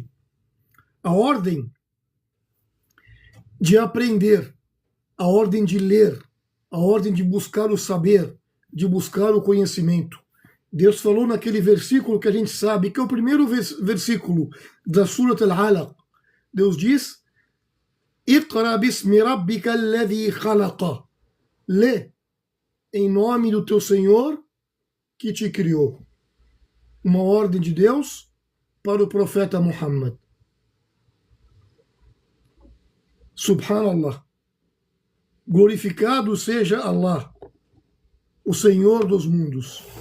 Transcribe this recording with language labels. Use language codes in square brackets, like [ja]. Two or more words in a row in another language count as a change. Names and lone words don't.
[pt] A ordem de aprender, a ordem de ler, a ordem de buscar o saber, de buscar o conhecimento. Deus falou naquele versículo que a gente sabe, que é o primeiro versículo da Surat Al-Alaq. Deus diz: [ar] اقرأ باسم ربك الذي خلق. [pt] Lê em nome do teu Senhor que te criou. Uma ordem de Deus para o profeta Muhammad. Subhanallah. Glorificado seja Allah, o Senhor dos mundos.